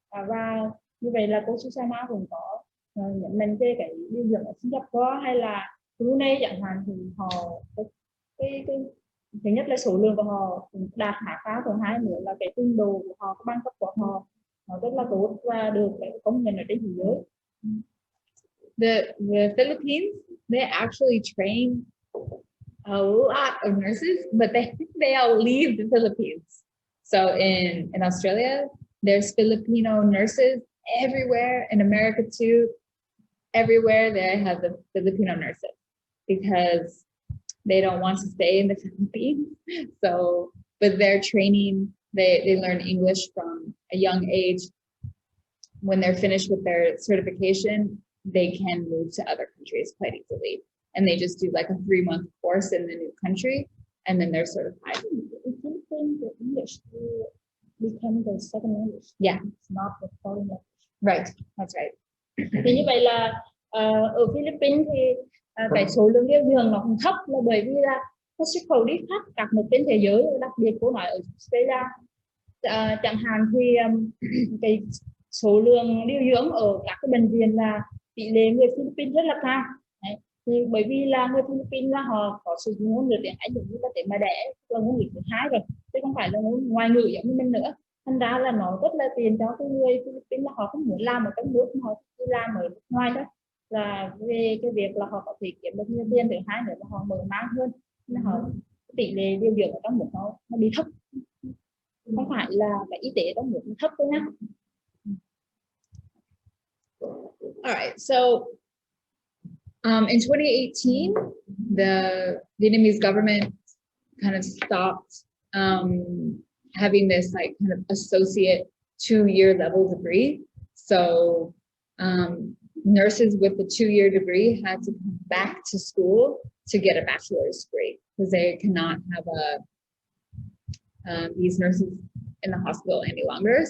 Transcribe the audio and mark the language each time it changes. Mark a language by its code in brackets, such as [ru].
[vi] Và như vậy là cô Susanna cũng có nhận định về cái điều dưỡng ở Singapore hay là Brunei chẳng hạn, thì họ cái thứ nhất là số lượng của họ đạt khá cao, thứ hai nữa là cái trình độ của họ, cái bằng cấp của họ nó rất là tốt và được cái công nhận ở trên thế giới. [en] The Philippines, they actually train a lot of nurses, but they all leave the Philippines. So in Australia, there's Filipino nurses everywhere. In America too, everywhere they have the Filipino nurses because they don't want to stay in the Philippines. So, but they're training, they learn English from a young age. When they're finished with their certification, they can move to other countries quite easily. And they just do like a 3-month course in the new country, and then they're certified. The English become the second language. Yeah. It's not the foreign language. Right, that's right. [vi] Thì như vậy là ở Philippines thì cái số lượng điều dưỡng nó cũng thấp, là bởi vì là nó xuất khẩu đi khắp các nước trên thế giới, đặc biệt cô nói ở Australia chẳng hạn, thì cái số lượng điều dưỡng ở các cái bệnh viện là tỷ lệ người Philippines rất là cao. Đấy. Thì bởi vì là người Philippines là họ có sử dụng ngôn ngữ tiếng Anh giống như là tiếng mẹ đẻ, là ngôn ngữ thứ hai rồi, chứ không phải là ngôn ngoại ngữ giống như mình nữa. Thành ra là nó rất là tiền cho cái người Philippines, là họ không muốn làm ở trong nước, họ đi làm ở nước ngoài đó, là về cái việc là họ có thể kiếm được nhiều tiền, thứ hai nữa là họ mở mang hơn, nên họ tỷ lệ điều dưỡng ở trong nước nó bị thấp, không phải là cái y tế trong nước nó thấp thôi nhá. [en] All right, so in 2018, the Vietnamese government kind of stopped having this like kind of associate 2-year level degree. So nurses with the 2-year degree had to come back to school to get a bachelor's degree because they cannot have these nurses in the hospital any longer.